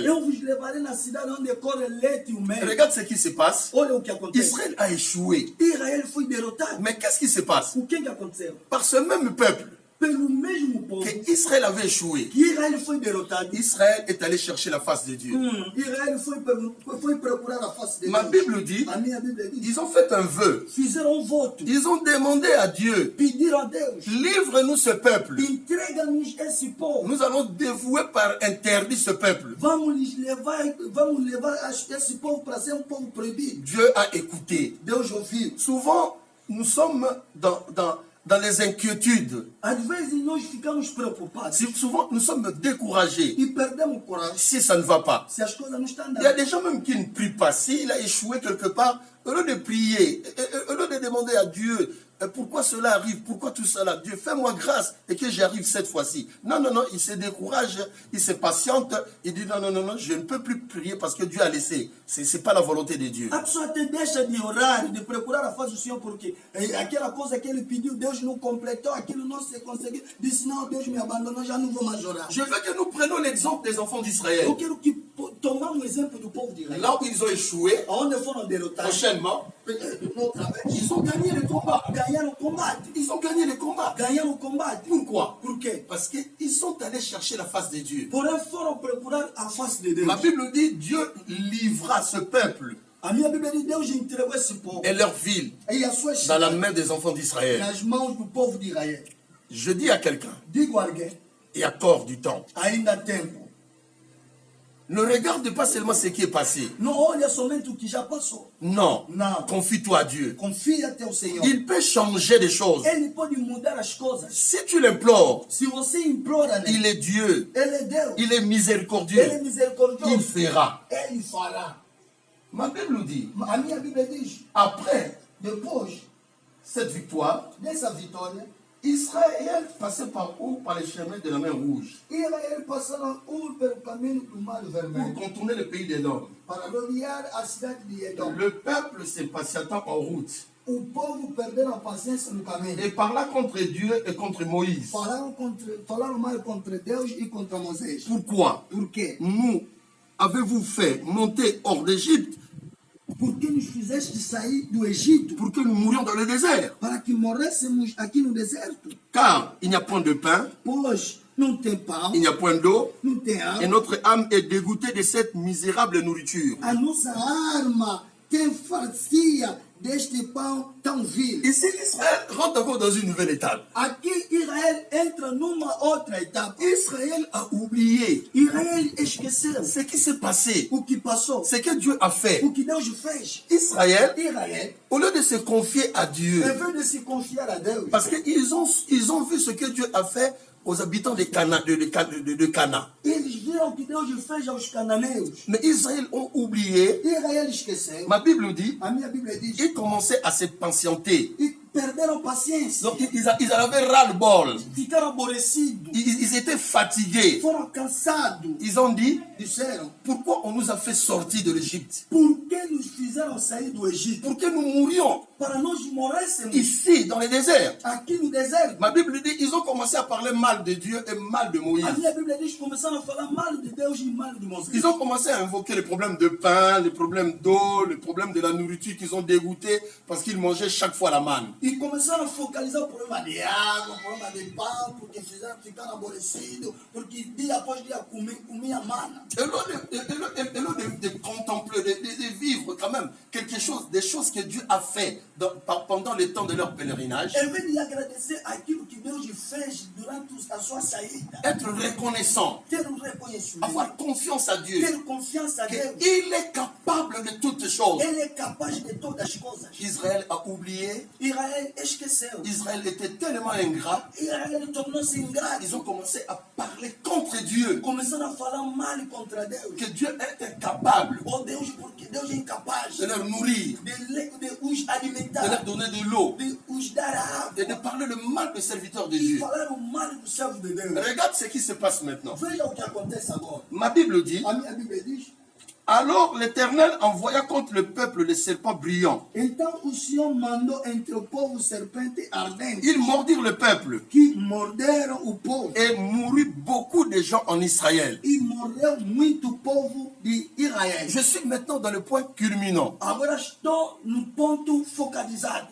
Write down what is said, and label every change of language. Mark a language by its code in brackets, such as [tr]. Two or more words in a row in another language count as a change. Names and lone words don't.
[pt] Eu vos levarei na cidade onde corre leite e o mel. [fr] Regarde ce qui se passe. [pt] Olha o que acontece. [fr] Israël a échoué. [pt] Israel foi derrotado. [fr] Mais qu'est-ce qui se passe? [pt] O que aconteceu? [fr] Par ce même peuple, [pt] pelo mesmo povo [fr] que Israël avait échoué. [pt] que Israel foi derrotado. [fr] Israël est allé chercher la face de Dieu. [pt] Israel foi procurar a face de [fr] Ma [pt] Deus. [fr] Bible dit, [pt] A minha Bíblia diz, [fr] ils ont fait un vœu. [pt] fizeram voto, [fr] Ils ont demandé à Dieu, [pt] pediram a Deus, [fr] livre-nous ce peuple. [pt] entrega-nos esse povo. [fr] Nous allons dévouer par interdit ce peuple. [pt] Vamos levar esse povo para ser povo proibido. [fr] Dieu a écouté. [pt] Deus ouviu. [fr] Souvent, nous sommes dans les inquiétudes. [pt] Às vezes nós ficamos preocupados [fr] Souvent, nous sommes découragés [pt] e perdemos coragem [fr] si ça ne va pas. [pt] se as coisas não estão [fr] Il y a [pt] andando. [fr] des gens même qui ne prient pas. S'il a échoué quelque part, au lieu de prier, au lieu de demander à Dieu pourquoi cela arrive, pourquoi tout cela, Dieu, fais-moi grâce et que j'y arrive cette fois-ci. Non, non, non, il se décourage, il se patiente, il dit non, non, non, non, je ne peux plus prier parce que Dieu a laissé. Ce n'est pas la volonté de Dieu. [pt] A pessoa até deixa de orar, de procurar a face do Senhor, porque aquela coisa que ele pediu, Deus não completou, aquilo não se conseguiu. Disse, não, Deus me abandonou, já não vou mais orar. [fr] Je veux que nous prenions l'exemple des enfants d'Israël. [pt] Eu quero que tomar um exemplo do povo de Israel. [fr] Là où ils ont échoué, [pt] Aonde foram derrotados, [fr] prochainement, [pt] outra vez, [fr] ils ont gagné le combat. [pt] ganharam o combate. [fr] Ils ont gagné le combat. [pt] Ganharam o combate. [fr] Pourquoi? [pt] Por quê? [fr] Parce qu'ils sont allés chercher la face de Dieu. [pt] Porém foram procurar a face de Deus. [fr] Ma Bible dit, Dieu livra ce peuple [pt] A minha Bíblia diz, Deus entregou esse povo [fr] et leur ville [pt] e a sua [fr] dans la [pt] cidade [fr] main des enfants d'Israël. [pt] nas mãos do povo de Israel. [fr] Je dis à quelqu'un, [pt] Digo a alguém, [fr] et accorde du temps, [pt] ainda há tempo. [fr] ne regarde pas seulement ce qui est passé. [pt] Não olha somente o que já passou. [fr] Non, [pt] Não. [fr] confie-toi à Dieu. [pt] Confia até o Senhor. [fr] Il peut changer des choses. [pt] Ele pode mudar as coisas. [fr] Si tu l'implores, [pt] Se você implora [fr] il [pt] nele, [fr] est Dieu, [pt] ele é Deus. [fr] il est [pt] Ele é [fr] miséricordieux, il [pt] misericordioso. [fr] fera. [pt] Ele fará. [fr] Ma Bible dit, [pt] A minha Bíblia diz, [fr] après [pt] depois [fr] cette victoire, [pt] dessa vitória, [fr] Israël passait par où? Par les chemins de la mer Rouge, [pt] Israel passaram pelo caminho do Mar [fr] pour [pt] Vermelho [fr] contourner le pays des Nord. [pt] para rodear a cidade de Edom. [fr] Le peuple s'est patientant en route. [pt] O povo perderam a paciência no caminho. [fr] Et parla contre Dieu et contre Moïse. [pt] Falaram mal contra Deus e contra Moisés. [fr] Pourquoi? [pt] Por quê? [fr] Nous avez-vous fait monter hors d'Égypte [pt] Porque nos fizeste sair do Egito [fr] pour que nous mourions dans le désert? [pt] para que morrêssemos aqui no deserto. [fr] Car il n'y a point de pain, [pt] Pois não tem pão, [fr] il n'y a point d'eau, [pt] não tem água. [fr] et notre âme est dégoûtée de cette misérable nourriture. [pt] A nossa alma tem farcia deste pão tão vil. [fr] Ici, Israël rentre encore dans une nouvelle étape. [pt] Aqui Israel entra numa outra etapa. [fr] Israël a oublié [pt] Israel esqueceu [fr] ce qui s'est passé, [pt] o que passou, [fr] ce que Dieu a fait. [pt] o que Deus fez. [fr] Israël, [pt] Israel, [fr] au lieu de se confier à Dieu, [pt] ao invés de se confiar a Deus, [fr] parce qu'ils ont vu ce que Dieu a fait aux habitants de Cana. [pt] eles viram que Deus fez aos cananeus. [fr] Mais Israël ont oublié. [pt] Israel esqueceu. [fr] Ma Bible dit, [pt] A minha Bíblia diz, [fr] ils commençaient à se patienter. [pt] e perderam paciência. [fr] Donc ils avaient ras-le-bol. [pt] Ficaram aborrecidos. [fr] Ils étaient fatigués. [pt] Foram cansados. [fr] Ils ont dit, [pt] Disseram, [fr] pourquoi on nous a fait sortir de l'Égypte? [pt] por que nos fizeram sair do Egito? [fr] Pour que nous mourions [pt] Para nós morrêssemos [fr] ici, dans les déserts. [pt] aqui no deserto. [fr] Ma Bible dit, ils ont commencé à parler mal de Dieu et mal de Moïse. [pt] A minha Bíblia diz que começaram a falar mal de Deus e mal de Moisés. [fr] Ils ont commencé à invoquer les problèmes de pain, les problèmes d'eau, les problèmes de la nourriture qu'ils ont dégoûté parce qu'ils mangeaient chaque fois la manne. [pt] E começaram a focalizar o problema de água, o problema de pão, porque ficaram aborrecidos, porque dia após dia comia mana. [fr] Et lieu de contempler, de vivre quand même quelque chose, des choses que Dieu a fait pendant le temps de leur pèlerinage, [pt] Em vez de agradecer aquilo que Deus fez durante a sua saída, [fr] être reconnaissant, [pt] ter reconhecimento, [fr] avoir confiance à Dieu, [pt] ter confiança a Deus, [fr] qu'il est capable de toutes choses. [pt] Ele é capaz de todas as coisas. [fr] Israël a oublié, [pt] Israel esqueceu. [fr] Israël était tellement ingrat, [pt] Israel tornou-se ingrato. [fr] ils ont commencé à parler contre Dieu, [pt] Começaram a falar mal contra Deus. [fr] que Dieu est incapable [pt] Oh Deus, porque Deus é incapaz [fr] de leur nourrir, [pt] de os [fr] de leur [pt] alimentar, [fr] donner de l'eau, [pt] de os dar a [fr] et [pt] água. [fr] de parler le mal des serviteurs de [pt] E [fr] Dieu. [pt] falaram mal do servo de Deus. [fr] Regarde ce qui se passe maintenant. [pt] Veja o que acontece agora. [fr] Ma Bible dit, [pt] A minha Bíblia diz, [fr] Alors l'Éternel envoya contre le peuple les serpents brillants. [pt] Então o Senhor mandou entre o povo serpentes ardentes [fr] Ils mordirent le peuple [pt] que morderam o povo. [fr] et mourut beaucoup de gens en Israël. [pt] E morreu muito povo de Israel. [fr] Je suis maintenant dans le point culminant. [pt] Agora estou no ponto focalizado.